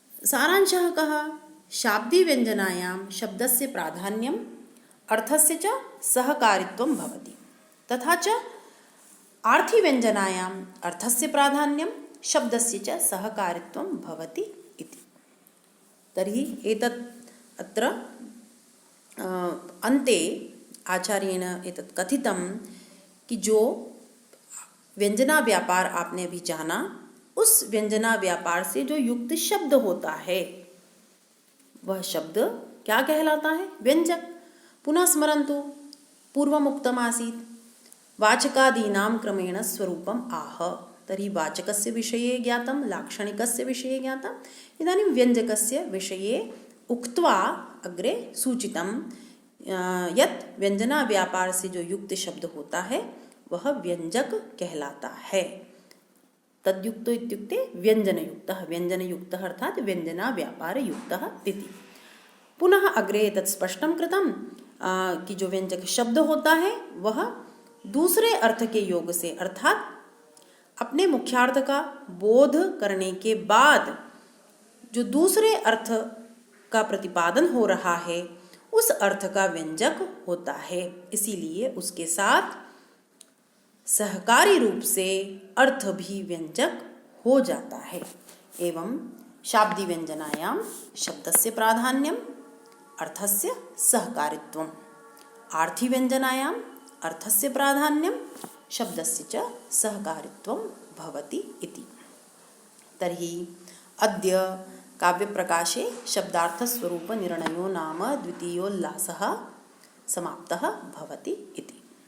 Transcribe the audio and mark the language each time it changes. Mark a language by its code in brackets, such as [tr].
[sa] सारांशः कः, शाब्दीव्यञ्जनायां शब्दस्य प्राधान्यम् अर्थस्य च सहकारित्वं भवति, तथा च आर्थिव्यञ्जनायाम् अर्थस्य प्राधान्यं शब्दस्य च सहकारित्वं भवति इति। तर्हि एतत् अत्र अन्ते आचार्येण एतत् कथितं कि [hi] जो व्यंजना व्यापार आपने अभी जाना, उस व्यंजना व्यापार से जो युक्त शब्द होता है वह शब्द क्या कहलाता है? व्यंजक। [sa] पुनः स्मरन्तु, पूर्वमुक्तम् आसीत् वाचकादीनां क्रमेण स्वरूपम् आह। तर्हि वाचकस्य विषये ज्ञातं, लाक्षणिकस्य विषये ज्ञातम्, इदानीं व्यंजकस्य विषये उक्त्वा अग्रे सूचितं यत् [hi] व्यंजना व्यापार से जो युक्त शब्द होता है वह व्यंजक कहलाता है। [sa] तद्युक्तो इत्युक्ते व्यंजनयुक्तः, व्यंजनयुक्तः अर्थात व्यंजना व्यापार युक्तः इति। पुनः अग्रे तत् स्पष्टं कृतं कि [hi] जो व्यंजक शब्द होता है वह दूसरे अर्थ के योग से, अर्थात अपने मुख्यार्थ का बोध करने के बाद जो दूसरे अर्थ का प्रतिपादन हो रहा है उस अर्थ का व्यंजक होता है। इसीलिए उसके साथ सहकारी रूप से अर्थ भी व्यंजक हो जाता है। [sa] एवं शाब्दी व्यंजनायां शब्दस्य प्राधान्यम अर्थस्य सहकारित्वम्, आर्थी व्यंजनायां अर्थस्य प्राधान्यम शब्दस्य च सहकारित्वं भवति इति। तर्हि अद्य काव्यप्रकाशे शब्दार्थस्वरूपनिर्णयो नाम द्वितीयोल्लासः समाप्तः भवति इति।